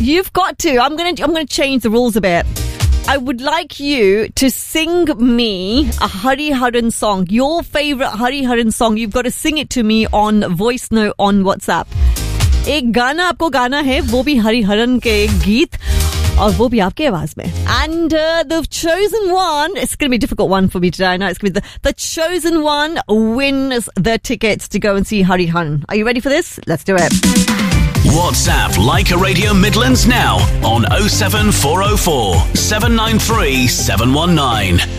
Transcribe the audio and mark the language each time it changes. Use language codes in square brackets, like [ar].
[en] You've got to. I'm gonna change the rules a bit. I would like you to sing me a Hariharan song, your favorite Hariharan song. You've got to sing it to me on voice note on WhatsApp. [hi] एक गाना आपको गाना है, वो भी हरिहरन के गीत, और वो भी आपके आवाज़ में। [en] And the chosen one, it's going to be a difficult one for me today. I know it's going to be the chosen one wins the tickets to go and see Hariharan. Are you ready for this? Let's do it. WhatsApp Leica Radio Midlands now on 07404 793 719.